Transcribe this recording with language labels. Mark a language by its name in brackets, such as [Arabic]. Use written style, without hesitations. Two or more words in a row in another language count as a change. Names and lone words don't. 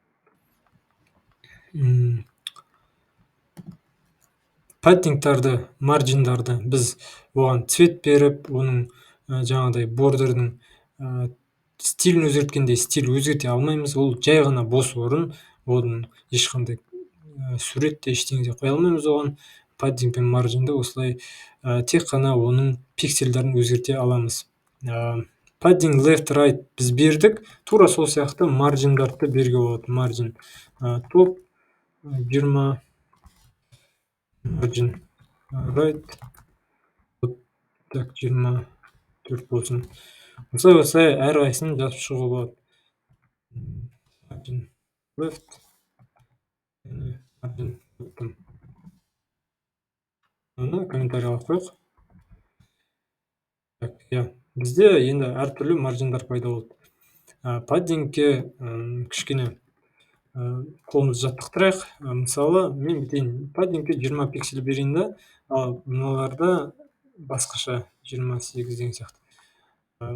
[Kazakh] Паддингтарды, маржиндарды біз оған цвет беріп, оның жаңағыдай бордердің стилін өзгерткенде стиль өзгерте алмаймыз. Ол жай ғана бос орын, оның ешқандай сурет те ештеңе де қоя алмаймыз оған. Паддинг пен маржинді осылай тек қана оның пиксельдерін өзгерте аламыз. [English] Padding left, right [Kazakh] біз бердік, тура сол сияқты маржиндарды беруге болады. [English] Margin top 20, margin right, [Kazakh] так 24 болсын. Осылай әр қайсысын жазып шығуға болады. [English] Margin left, margin bottom. [Kazakh] Оны комментарийға қойық. Бізде енді әртүрлі маржиндар пайда болды. Паддингке кішкене қолымызды жаттықтырайық. Мысалы, мен бітейін, паддингке 20 пиксель берейін да, ал мыналарда басқаша 28 деген сияқты.